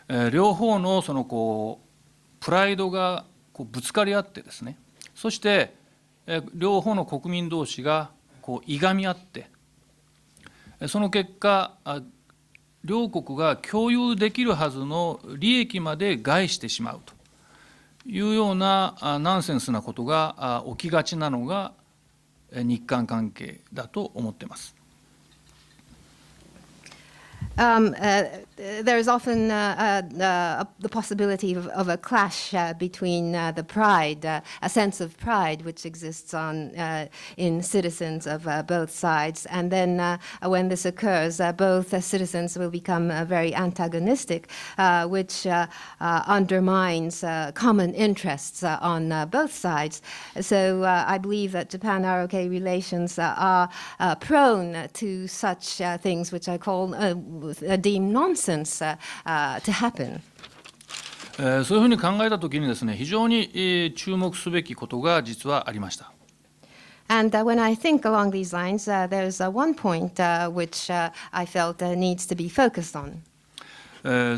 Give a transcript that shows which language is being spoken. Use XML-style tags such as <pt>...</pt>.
<ja>両方のそのプライドがぶつかり合ってですね、そして両方の国民同士がいがみ合って、その結果両国が共有できるはずの利益まで害してしまうというようなナンセンスなことが起きがちなのが日韓関係だと思っています。</ja> <en>There is often the possibility of a clash between the pride, a sense of pride which exists in citizens of both sides. And then when this occurs, both citizens will become very antagonistic, which undermines common interests on both sides. So I believe that Japan-ROK relations are prone to such things which I call deem nonsense to happen.</en> <ja>そういうふうに考えたときにですね、非常に注目すべきことが実はありました。</ja> <en>And when I think along these lines, there's one point which I felt needs to be focused on.</en>